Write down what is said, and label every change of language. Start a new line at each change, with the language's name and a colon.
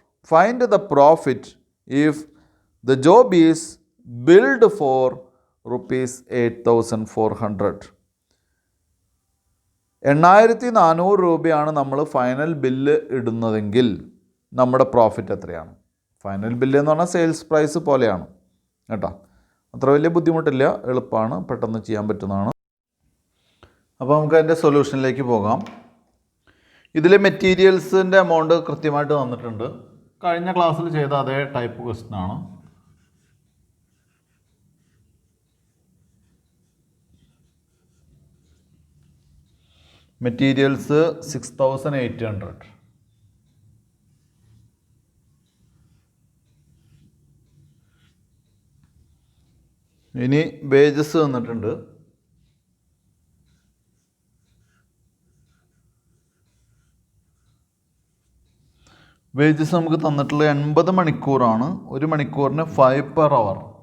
English: Find the profit if the job is billed for ₹8,400.
Malayalam: 8,400 രൂപയാണ് നമ്മൾ final bill ഇടുന്നതെങ്കിൽ നമ്മുടെ profit എത്രയാണ്? ഫൈനൽ ബില്ല് എന്ന് പറഞ്ഞാൽ സെയിൽസ് പ്രൈസ് പോലെയാണ് കേട്ടോ. അത്ര വലിയ ബുദ്ധിമുട്ടില്ല, എളുപ്പമാണ്, പെട്ടെന്ന് ചെയ്യാൻ പറ്റുന്നതാണ്. അപ്പോൾ നമുക്ക് അതിൻ്റെ സൊല്യൂഷനിലേക്ക് പോകാം. ഇതിൽ മെറ്റീരിയൽസിൻ്റെ എമൗണ്ട് കൃത്യമായിട്ട് തന്നിട്ടുണ്ട്. കഴിഞ്ഞ ക്ലാസ്സിൽ ചെയ്ത അതേ ടൈപ്പ് ക്വസ്റ്റ്യൻ ആണ്. മെറ്റീരിയൽസ് 6,800. ഇനി വേജസ് തന്നിട്ടുണ്ട്. വേജസ് നമുക്ക് തന്നിട്ടുള്ളത് 80 മണിക്കൂറാണ്. 1 മണിക്കൂറിന് 5 per hour.